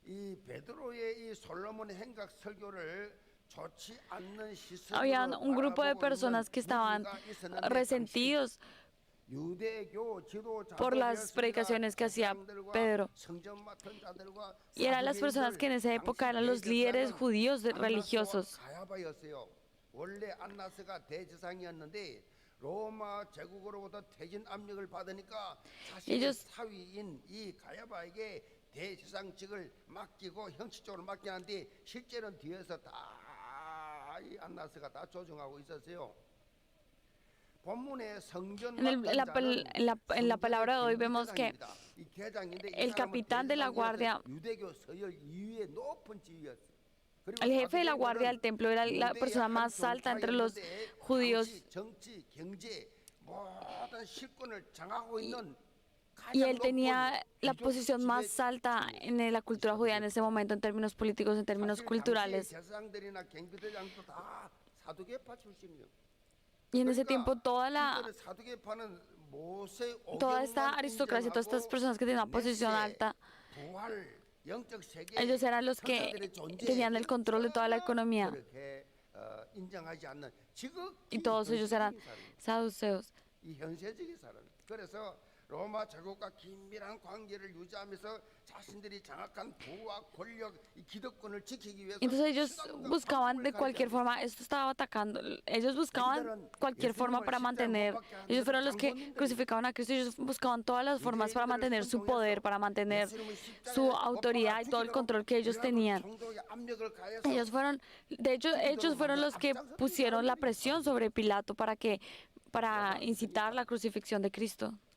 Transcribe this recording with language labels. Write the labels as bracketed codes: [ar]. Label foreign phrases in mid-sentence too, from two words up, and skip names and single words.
[es] Habían un grupo de personas que estaban resentidos por las predicaciones que hacía Pedro. Y eran las personas que en esa época eran los líderes judíos religiosos. [ko] 로마 제국으로부터 퇴진 압력을 받으니까 [es] Ellos- [ko] 자신의 사위인 이 가야바에게 대제사장직을 맡기고 형식적으로 맡기는데 실제는 뒤에서 다 이 안나스가 다 조종하고 있었어요. 본문의 성전 [es] En la palabra de hoy vemos que el capitán de la guardia, [ko] 유대교 서열 2위의 높은 지위였어요. [es] el jefe de la guardia del templo era la persona más alta entre los judíos [ko] 정치, 경제 모든 실권을 장악하고 있는 [es] y él tenía la posición más alta en la cultura judía en ese momento en términos políticos, en términos culturales. [ko] 제사장들이나 경비대장도 다 사두개파 출신이요. [es] Y en ese tiempo toda [ko] 사두개파는 모세 [es] esta aristocracia, todas estas personas que tenían una posición alta, ellos eran los que tenían el control de toda la economía. Y todos ellos eran saduceos. [ko] 이 현세적인 사람. 그래서 로마 제국과 긴밀한 관계를 유지하면서 자신들이 장악한 부와 권력, 이 기득권을 지키기 위해서 [es] Entonces ellos buscaban de cualquier forma, esto estaba atacando, ellos buscaban cualquier forma para mantener, ellos fueron los que crucificaban a Cristo, ellos buscaban todas las formas para mantener su poder, para mantener su autoridad y todo el control que ellos tenían. Ellos fueron, de hecho, ellos fueron los que pusieron la presión sobre Pilato para incitar la crucifixión de Cristo.